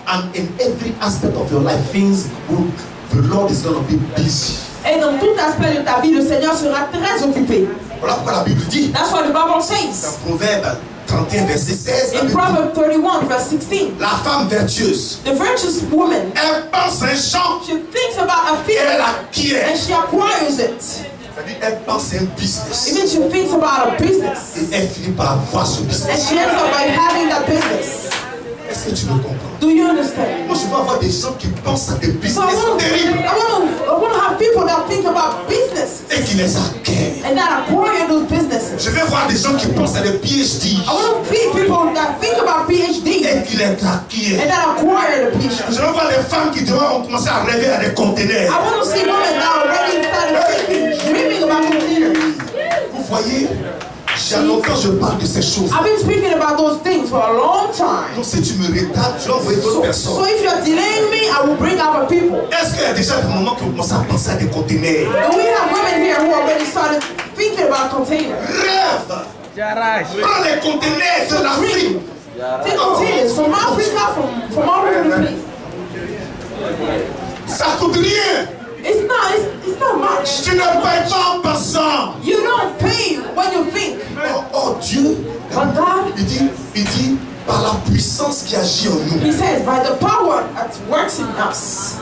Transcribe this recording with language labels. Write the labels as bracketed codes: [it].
[en] and in every aspect of your life, the Lord is gonna be busy. [fr] Et dans tout aspect de ta vie, le Seigneur sera très occupé. Voilà pourquoi la Bible dit [en] That's what the Bible [fr] dans [en] says. [fr] Proverbe 31 verset 16, la [en] In [fr] Bible dit, [en] Proverbs 31 verse 16, [fr] la femme vertueuse, [en] the virtuous woman, [fr] elle pense un champ [en] she thinks about a [fr] et elle [en] field [fr] acquiert. [en] and she acquires it. [fr] C'est-à-dire, elle pense un business. [en] It means she thinks about a business [fr] Et elle finit par avoir ce [en] and [fr] business. [en] she ends up by having that business. [fr] Est-ce que tu me comprends? [en] Do you understand? [fr] Moi, je veux avoir des gens qui pensent à des [en] So [fr] business terribles [en] I want to have people that think about business [fr] et qui les acquièrent. [en] and that acquire those businesses. [fr] Je veux voir des gens qui pensent à des PhD [en] I want to see people that think about PhD [fr] et qui les [en] and [fr] acquièrent. [en] that acquire the PhD. [fr] Je veux voir des femmes qui ont commencé à rêver à des conteneurs. [en] I want to see women that already started thinking, dreaming about containers. [fr] Vous voyez, j'ai longtemps je parle de ces choses. [en] I've been speaking about those things for a long time. [fr] Donc si tu me retardes, tu vas envoyer d'autres [en] So [fr] personnes. [en] if you're delaying me, I will bring other people. [fr] Est-ce qu'il y a déjà des moments qui ont commencé à penser à des conteneurs? [en] Do we have women here who already started thinking about containers? [fr] Rêve! Prends les conteneurs de l'Afrique. [en] Take containers from Africa, from all over the place. [fr] Ça coûte rien. [en] It's not much. [fr] Tu ne payes pas en passant. [en] You don't pay when you think. [fr] Oh Dieu, [en] But God, [fr] il dit, par la puissance qui agit en nous, [en] He says, by the power that works in us,